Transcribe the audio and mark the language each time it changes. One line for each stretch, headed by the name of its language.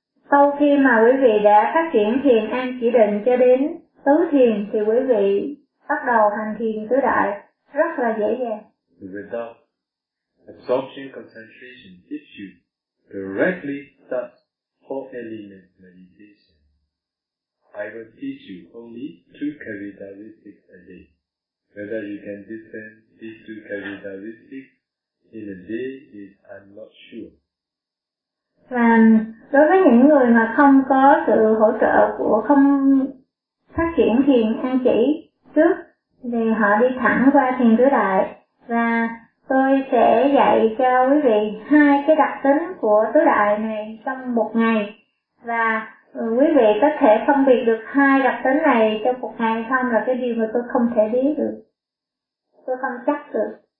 Vietnamese: Sau khi mà quý vị đã phát triển thiền an chỉ định cho đến tứ thiền thì quý vị bắt đầu hành thiền tứ đại rất là dễ dàng.
English: Without absorption concentration, if you directly start four element meditation, I will teach you only two characteristics a day. Whether you can discern these two characteristics in a day is I'm not sure.
Vietnamese: Và đối với những người mà không có sự hỗ trợ của không phát triển thiền an chỉ trước thì họ đi thẳng qua thiền tứ đại và tôi sẽ dạy cho quý vị hai cái đặc tính của tứ đại này trong một ngày và quý vị có thể phân biệt được hai đặc tính này trong một ngày không là cái điều mà tôi không thể biết được, tôi không chắc được.